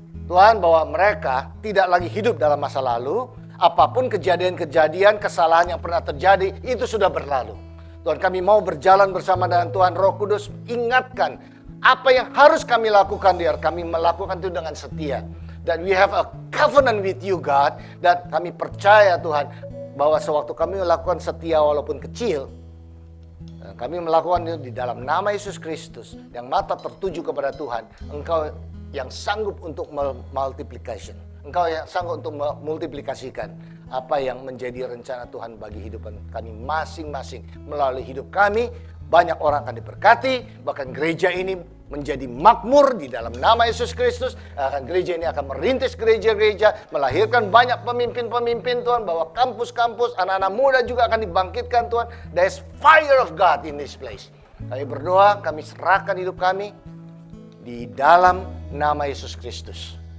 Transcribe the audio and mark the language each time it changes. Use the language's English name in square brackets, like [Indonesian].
[Indonesian] Tuhan, bahwa mereka tidak lagi hidup dalam masa lalu. Apapun kejadian-kejadian, kesalahan yang pernah terjadi, itu sudah berlalu. Tuhan, kami mau berjalan bersama dengan Tuhan. Roh Kudus ingatkan apa yang harus kami lakukan, biar kami melakukan itu dengan setia. [English] That we have a covenant with you, God. [Indonesian] Dan kami percaya Tuhan, bahwa sewaktu kami melakukan setia walaupun kecil, kami melakukan itu di dalam nama Yesus Kristus, yang mata tertuju kepada Tuhan. Engkau yang sanggup untuk multiplication. Engkau yang sanggup untuk memultiplikasikan apa yang menjadi rencana Tuhan bagi hidup kami masing-masing. Melalui hidup kami, banyak orang akan diberkati. Bahkan gereja ini menjadi makmur di dalam nama Yesus Kristus. Gereja ini akan merintis gereja-gereja, melahirkan banyak pemimpin-pemimpin Tuhan. Bahwa kampus-kampus, anak-anak muda juga akan dibangkitkan Tuhan. [English] There's fire of God in this place. [Indonesian] Kami berdoa, kami serahkan hidup kami di dalam nama Yesus Kristus.